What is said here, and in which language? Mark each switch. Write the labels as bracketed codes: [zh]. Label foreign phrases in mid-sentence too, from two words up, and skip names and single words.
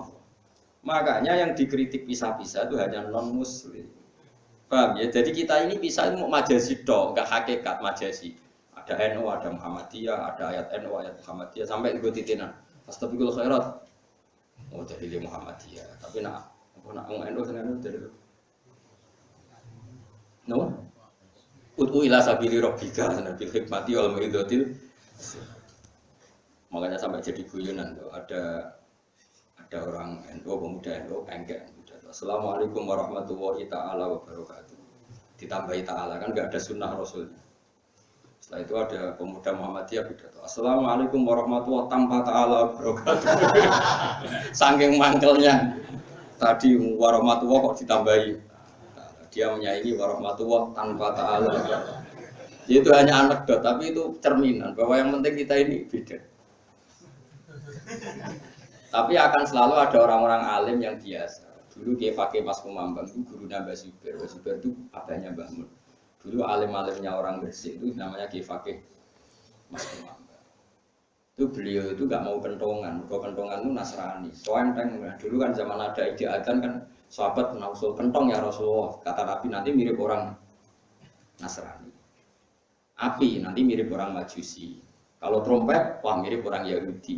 [id] Makanya yang dikritik pisah-pisah itu hanya non-muslim. Paham ya? Jadi kita ini pisah itu majazi dong, enggak hakikat majazi. Ada NU, ada Muhammadiyah, ada ayat NU, ayat Muhammadiyah sampai ikut titinan. Astagfirullah khairat. Oh dari Muhammadiyah, tapi nak NU senang dari no? [ar] ادع إلى سبيل ربك بالحكمة والموعظة. [id] Makanya sampai jadi guyonan tuh ada orang NU pemuda NU engke. [ar] السلام عليكم ورحمة الله تعالى وبركاته. [id] Ditambahi taala kan enggak ada sunnah rasul. Setelah itu ada pemuda Muhammadiyah pidato. [ar] السلام عليكم ورحمة الله tanpa تعالى وبركاته. [id] Saking mangkelnya tadi warahmatullahi kok ditambahi. Dia menyaingi warahmatullah tanpa ta'ala. Itu hanya anekdot, tapi itu cerminan bahwa yang penting kita ini beda. Tapi akan selalu ada orang-orang alim yang biasa. Dulu Kiai Fakih Mas Kumambang itu gurunya Mbah Zubair. Mbah Zubair itu abahnya Mbah Mun. Dulu alim-alimnya orang Gresik itu namanya Kiai Fakih Mas Kumambang. Itu beliau itu gak mau kentongan. Kalau kentongan itu Nasrani. Soalnya dulu kan zaman ada ide adzan kan sahabat nausul kentong ya Rasulullah, kata Nabi nanti mirip orang Nasrani. Api nanti mirip orang Majusi. Kalau trompet, wah mirip orang Yahudi.